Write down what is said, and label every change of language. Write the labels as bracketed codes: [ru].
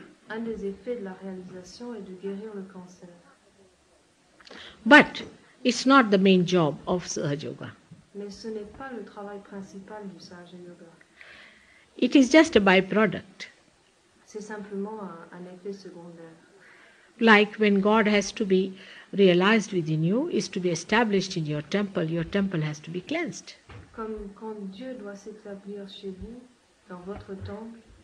[fr] Un des effets de la réalisation est de guérir le cancer. [en] But it's not the main job of Sahaja Yoga. [fr] Mais ce n'est pas le travail principal du Sahaja Yoga. [en] It is just a byproduct. [fr] C'est simplement un effet secondaire. [en] Like when God has to be realized within you, is to be established in your temple has to be cleansed. [fr] Comme quand Dieu doit s'établir chez vous, dans votre temple,